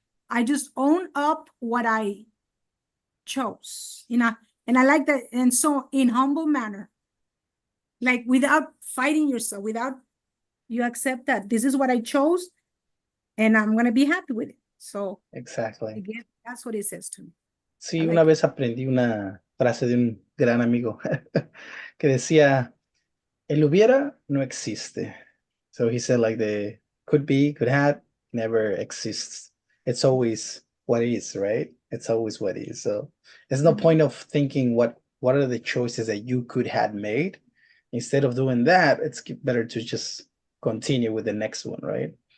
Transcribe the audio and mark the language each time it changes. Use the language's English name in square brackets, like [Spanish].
[English] I just own up what I chose, and I like that. And so in humble manner, like without fighting yourself, without you accept that this is what I chose and I'm going to be happy with it. So Exactly. again, that's what it says to me. [Spanish] Sí, [English] I like [Spanish] una [English] it. [Spanish] vez aprendí una frase de un gran amigo que decía, el hubiera no existe. [English] So he said like the could be, could have, never exists. It's always what is, right? It's always what is. So there's no point of thinking what are the choices that you could have made. Instead of doing that, it's better to just continue with the next one, right?